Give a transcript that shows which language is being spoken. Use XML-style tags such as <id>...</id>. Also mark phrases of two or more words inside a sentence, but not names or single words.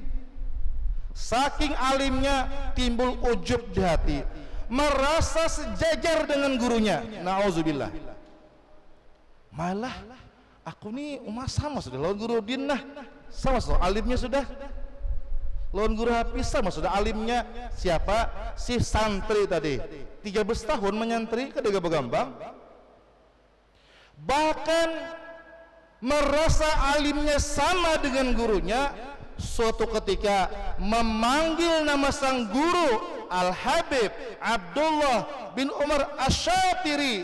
<id>Saking alimnya timbul ujub di hati, merasa sejajar dengan gurunya. Nauzubillah.</id> <bjn>Malah aku nih sama sudah lawan guru din nah. Sama alimnya sudah. Lawan guru Hafiz sama sudah alimnya. Siapa?</bjn> <id>Si santri tadi 13 tahun menyantri ke Gambang. Bahkan merasa alimnya sama dengan gurunya. Suatu ketika memanggil nama sang guru Al-Habib Abdullah bin Umar Asy-Syatiri.</id>